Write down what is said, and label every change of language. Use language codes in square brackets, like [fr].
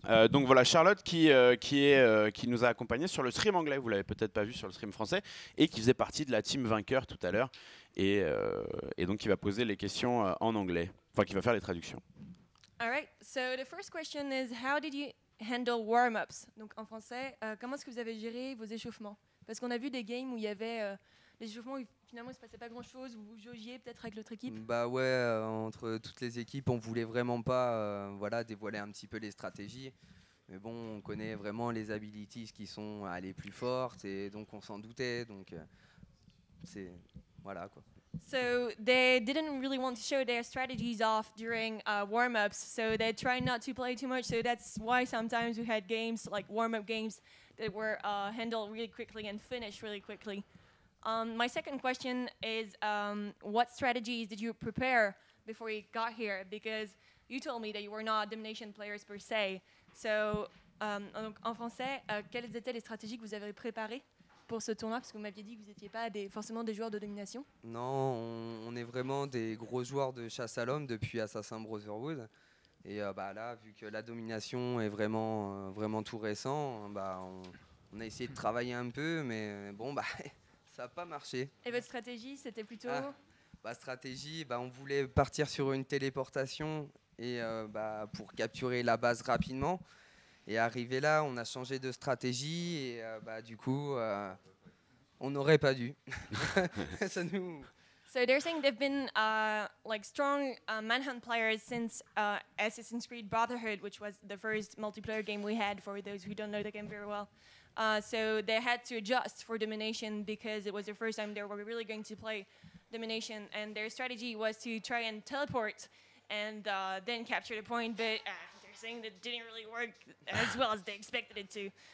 [fr] Donc voilà, Charlotte qui nous a accompagnés sur le stream anglais, vous l'avez peut-être pas vu sur le stream français, et qui faisait partie de la team vainqueur tout à l'heure, et donc qui va poser les questions en anglais, enfin qui va faire les traductions. [en] All right, so the first question is, how did handle warm-ups? [fr] Donc en français, comment est-ce que vous avez géré vos échauffements? Parce qu'on a vu des games où il y avait des échauffements où finalement il se passait pas grand-chose, vous jaugiez peut-être avec l'autre équipe. Bah ouais, entre toutes les équipes, on voulait vraiment pas dévoiler un petit peu les stratégies. Mais bon, on connaît vraiment les abilities qui sont les plus fortes et donc on s'en doutait. Donc c'est voilà quoi. [en] So they didn't really want to show their strategies off during warm-ups, so they tried not to play too much. So that's why sometimes we had games like warm-up games that were handled really quickly and finished really quickly. My second question is, what strategies did you prepare before you got here? Because you told me that you were not domination players per se. [fr] So, en français, quelles étaient les stratégies que vous avez préparées pour ce tournoi? Parce que vous m'aviez dit que vous n'étiez pas forcément des joueurs de domination. Non, on est vraiment des gros joueurs de chasse à l'homme depuis Assassin Brotherhood. Et là, vu que la domination est vraiment tout récent, on a essayé de travailler un peu, mais bon, ça n'a pas marché. Et votre stratégie, c'était plutôt stratégie, on voulait partir sur une téléportation et pour capturer la base rapidement. Et arrivé là, on a changé de stratégie et du coup, on n'aurait pas dû. Ça nous... [en] So they're saying they've been like strong manhunt players since Assassin's Creed Brotherhood, which was the first multiplayer game we had, for those who don't know the game very well. So they had to adjust for domination because it was the first time they were really going to play domination, and their strategy was to try and teleport and then capture the point, but they're saying that didn't really work as well as they expected it to.